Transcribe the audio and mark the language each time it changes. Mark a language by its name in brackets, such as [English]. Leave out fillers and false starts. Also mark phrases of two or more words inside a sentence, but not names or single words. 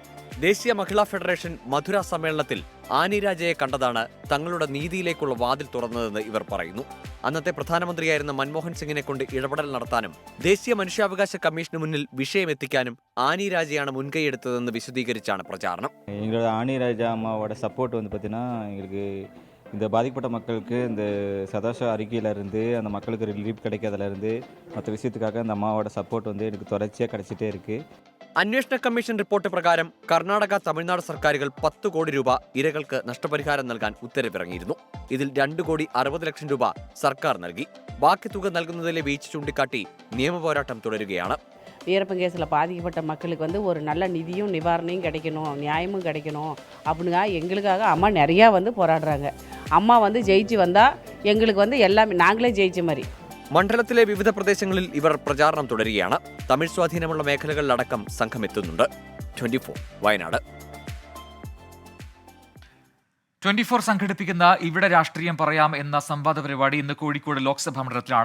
[Malayalam] ദേശീയ മഹിളാ ഫെഡറേഷൻ മധുര സമ്മേളനത്തിൽ ആനിരാജയെ കണ്ടതാണ് തങ്ങളുടെ നീതിയിലേക്കുള്ള വാതിൽ തുറന്നതെന്ന് ഇവർ പറയുന്നു. അന്നത്തെ പ്രധാനമന്ത്രിയായിരുന്ന മൻമോഹൻ സിംഗിനെ കൊണ്ട് ഇടപെടൽ നടത്താനും ദേശീയ മനുഷ്യാവകാശ കമ്മീഷന് മുന്നിൽ വിഷയമെത്തിക്കാനും ആനിരാജയാണ് മുൻകൈയെടുത്തതെന്ന് വിശദീകരിച്ചാണ് പ്രചാരണം. [Tamil] ஆனிராஜா அம்மாவோட சப்போர்ட் வந்து பார்த்தீங்கன்னா எங்களுக்கு இந்த பாதிக்கப்பட்ட மக்களுக்கு இந்த சதோஷ அறிக்கையிலேருந்து அந்த மக்களுக்கு ரிலீஃப் கிடைக்கிறதுலேருந்து மற்ற விஷயத்துக்காக அந்த அம்மாவோட சப்போர்ட் வந்து எனக்கு தொடர்ச்சியாக கிடைச்சிட்டே இருக்குது. [Malayalam] അന്വേഷണ കമ്മീഷൻ റിപ്പോർട്ട് പ്രകാരം കർണാടക, തമിഴ്നാട് സർക്കാരുകൾ 10 കോടി രൂപ ഇരകൾക്ക് നഷ്ടപരിഹാരം നൽകാൻ ഉത്തരവിറങ്ങിയിരുന്നു. ഇതിൽ 2 കോടി 60 ലക്ഷം രൂപ സർക്കാർ നൽകി. ബാക്കി തുക നൽകുന്നതിലെ വീഴ്ച ചൂണ്ടിക്കാട്ടി നിയമപോരാട്ടം തുടരുകയാണ്. [Tamil] வீரப்பன் கேஸில் பாதிக்கப்பட்ட மக்களுக்கு வந்து ஒரு நல்ல நிதியும் நிவாரணையும் கிடைக்கணும், நியாயமும் கிடைக்கணும் அப்படின்னா எங்களுக்காக அம்மா நிறையா வந்து போராடுறாங்க. அம்மா வந்து ஜெயிச்சு வந்தால் எங்களுக்கு வந்து எல்லாமே நாங்களே ஜெயிச்ச மாதிரி. [Malayalam] മണ്ഡലത്തിലെ വിവിധ പ്രദേശങ്ങളിൽ ഇവർ പ്രചാരണം തുടരുകയാണ്. തമിഴ് സ്വാധീനമുള്ള മേഖലകളിലടക്കം സംഘമെത്തുന്നുണ്ട്. 24 വയനാട്. 24 സംഘടിപ്പിക്കുന്ന ഇവിടെ രാഷ്ട്രീയം പറയാം എന്ന സംവാദ പരിപാടി ഇന്ന് കോഴിക്കോട് ലോക്സഭാ മണ്ഡലത്തിലാണ്.